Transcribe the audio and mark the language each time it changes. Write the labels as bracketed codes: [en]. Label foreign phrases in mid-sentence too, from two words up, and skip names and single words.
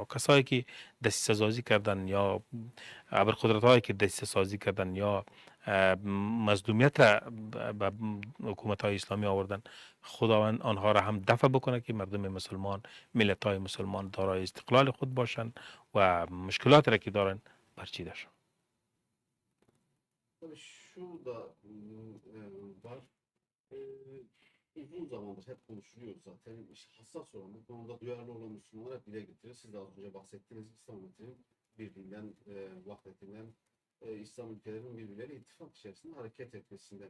[fa] کسایی که دسیسه سازی کردن یا ابرقدرت‌هایی که دسیسه سازی کردن یا مظلومیت را به حکومت‌های اسلامی آوردن، خداوند آنها را هم دفع بکنه که مردم مسلمان، ملت‌های مسلمان دارای استقلال خود باشند و مشکلات را که دارن برچیده شود. [tr] Tabii şu da var. E, Uzun zamandır hep konuşuluyor zaten. İşte hassas olan, bu konuda duyarlı olan Müslümanlar hep dile getirir. Siz de az önce bahsettiniz. İslam ülkelerinin birliğinden, vahdetinden, İslam ülkelerinin birbirleriyle ittifak içerisinde hareket etmesinden.